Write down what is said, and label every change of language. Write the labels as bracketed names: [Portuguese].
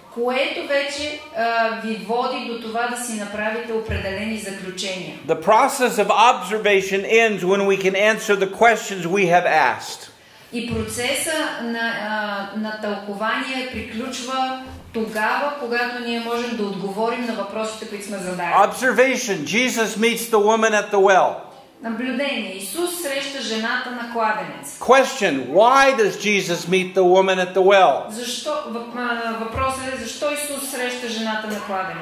[Bulgarian] което вече ви води до това да си направите определени заключения. [English] The process of observation ends when we can answer the questions we have asked. [Bulgarian] И процеса на тълкование приключва тогава, когато ние можем да отговорим на въпросите, които сме задали. [English] Observation. Jesus meets the woman at the well. [Bulgarian] Наблюдение. Исус среща жената на кладенец. [English] Question. Why does Jesus meet the woman at the well? [Bulgarian] Защо? Въпросът е защо Исус среща жената на кладенец?